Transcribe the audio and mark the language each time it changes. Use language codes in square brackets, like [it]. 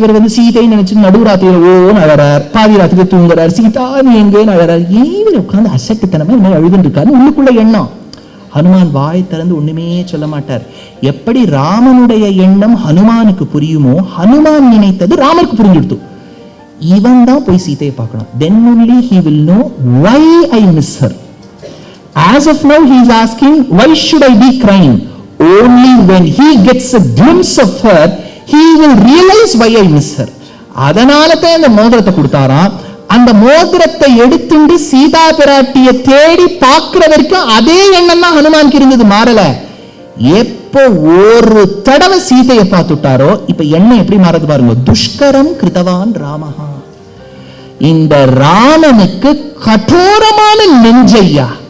[ta] இவர் வந்து சீதை நினைச்சு நடுராத்திரியில ஓன்னு அழறார், பாதி ராத்திரியில தூங்குறார், சீதா நீ எங்கேன்னு அழறார். ஏன் உட்காந்து அசட்டுத்தனமா என்ன அழுதுன்னு இருக்காரு உள்ளுக்குள்ள எண்ணம். ஹனுமான் வாய் திறந்து ஒண்ணுமே சொல்ல மாட்டார். எப்படி ராமனுடைய எண்ணம் ஹனுமானுக்கு புரியுமோ, ஹனுமான் நினைத்தது ராமருக்கு புரிஞ்சுடுத்து. இவன் தான் போய் சீதையை பார்க்கணும். [en] then only he will know why I miss her. As of now he is asking why should I be crying. Only when he gets a glimpse of her he will realize why I miss her. [ta] அதனால தான் இந்த மோதிரத்தை கொடுத்தாராம். அந்த மோதிரத்தை எடுத்துட்டு சீதா பிராட்டிய தேடி பார்க்கிற வரைக்கும் அதே எண்ணம் தான் ஹனுமானுக்கு இருந்தது, மாறல. எப்போ ஒரு தடவை சீதையை பார்த்துட்டாரோ இப்ப எண்ணம் எப்படி மாறது பாருங்க. [sa] துஷ்கரம் கிருதவான் ராமஹா, [ta] இந்த ராமனுக்கு கடோரமான நெஞ்சையா.